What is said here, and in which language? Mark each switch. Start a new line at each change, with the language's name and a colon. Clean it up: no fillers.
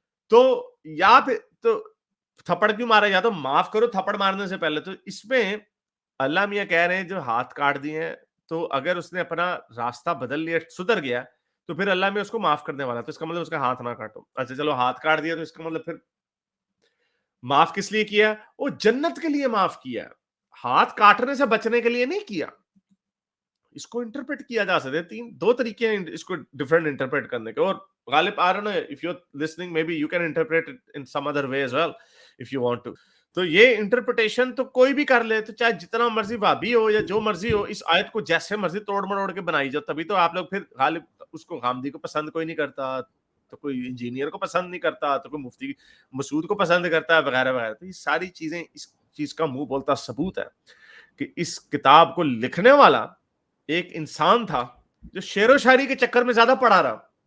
Urdu: تو یا پھر تو تھپڑ کیوں مارا, یا تو معاف کرو تھپڑ مارنے سے پہلے. تو اس میں اللہ میاں کہہ رہے ہیں جو ہاتھ کاٹ دیے ہیں, تو اگر اس نے اپنا راستہ بدل لیا, سدھر گیا, تو پھر اللہ میں اس کو معاف کرنے والا. تو اس کا مطلب اس کا ہاتھ نہ کاٹو. اچھا چلو ہاتھ کاٹ دیا, تو اس کا مطلب پھر معاف کس لیے کیا؟ وہ جنت کے لیے معاف کیا, ہاتھ کاٹنے سے بچنے کے لیے نہیں کیا. اس کو انٹرپریٹ کیا جا سکتے ہیں, دو طریقے ہیں اس کو ڈفرنٹ انٹرپریٹ کرنے کے.
English: اور Ghalib I don't know if you're listening maybe you can interpret it in some other way as well if you want to.
Urdu: تو یہ انٹرپریٹیشن تو کوئی بھی کر لے, تو چاہے جتنا مرضی بھابی ہو یا جو مرضی ہو, اس آیت کو جیسے مرضی توڑ مڑوڑ کے بنائی جاؤ. تبھی تو آپ لوگ پھر غالب اس کو غامدی کو پسند کوئی نہیں کرتا, تو کوئی انجینئر کو پسند نہیں کرتا, تو کوئی مفتی مسعود کو پسند کرتا ہے, وغیرہ وغیرہ. تو یہ ساری چیزیں اس چیز کا منہ بولتا ثبوت ہے کہ اس کتاب کو لکھنے والا ایک انسان تھا جو شعر و شاعری کے چکر میں زیادہ پڑھا رہا.